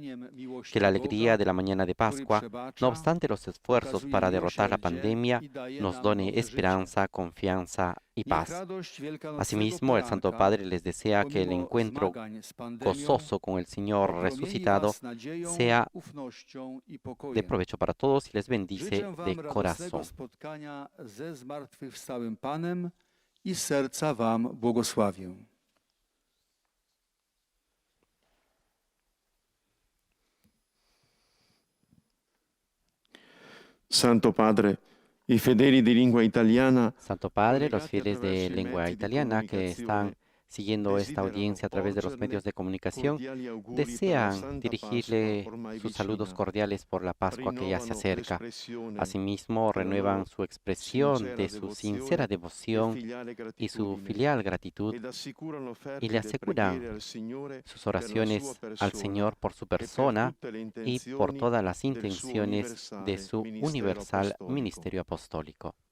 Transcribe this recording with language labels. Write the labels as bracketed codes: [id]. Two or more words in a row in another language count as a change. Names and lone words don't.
[es] Que la alegría de la mañana de Pascua, no obstante los esfuerzos para derrotar la pandemia, nos done esperanza, confianza y paz. Asimismo, el Santo Padre les desea que el encuentro gozoso con el Señor resucitado sea de provecho para todos y les bendice de corazón. [pl] I z serca wam błogosławię. [it] Santo Padre, i fedeli di lingua italiana, [es] Santo Padre, los fieles de lengua italiana que están siguiendo esta audiencia a través de los medios de comunicación, desean dirigirle sus saludos cordiales por la Pascua que ya se acerca. Asimismo, renuevan su expresión de su sincera devoción y su filial gratitud y le aseguran sus oraciones al Señor por su persona y por todas las intenciones de su universal ministerio apostólico.